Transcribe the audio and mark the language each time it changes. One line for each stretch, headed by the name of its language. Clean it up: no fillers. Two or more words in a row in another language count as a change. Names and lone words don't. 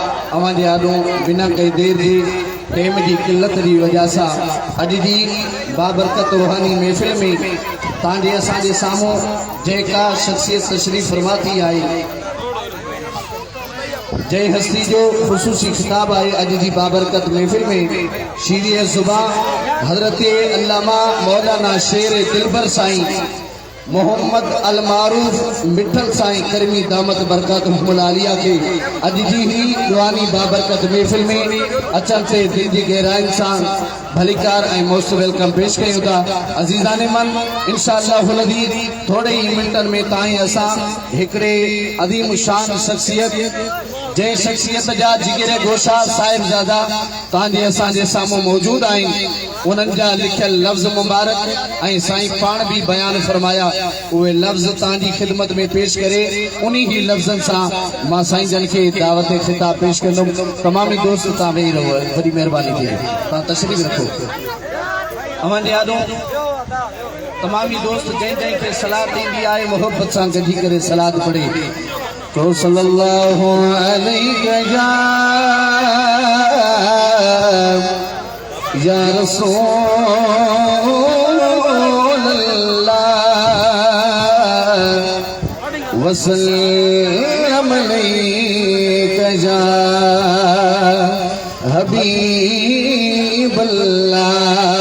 Sindhi: अवां जे आॾो बिना कई देर जी टाइम की किल्लत की वजह से अॼु जी बाबरकत रूहानी महफ़िल में तव्हांजे असांजे साम्हूं जेका शख्सियत तशरीफ़ फरमा थी आहे, जय हस्ती जो खुसूसी खिताब है अज की बाबरकत महफिल में शीर ज़ुबान हजरत अल्लामा मौलाना शेर दिलबर साईं मोहम्मद अल मारूफ मिठल साईं करमी दामत बरकतुहुल आलिया के अज जी ही दुआनी बाबरकत महफिल में अचन से दिल की गहराइन से भलीकार और
English: most welcome
Sindhi: पेश कयूं था। अजीज़ान मन इंशाअल्लाह थोड़े ही मिनटन में ताई असा एकड़े अदीम शान शख्सियत जै शख्सियत जा जिगर गोशा साहिबजादा तांजे असांजे सामू मौजूद आहिनि, उन्हनि जा लिखियल लफ्ज़ मुबारक ऐं साईं पाण भी बयान फरमाया, उहे लफ्ज़ तांजी खिदमत में पेश करे उन्हीं ही लफ्ज़न सां मां साईं जन के दावत खिताब पेश कंदुमि। तमामी दोस्त तां वेही रहो, बड़ी मेहरबानी थी तां तशरीफ़ रखो। अवां जे आॾो तमामी दोस्त जंहिं जंहिं खे सलाद ईंदी आहे मोहब्बत सां गॾी करे सलाद पढ़े तो
Arabic: صلى الله عليه يا رسول الله وسلم عليك يا حبيب الله.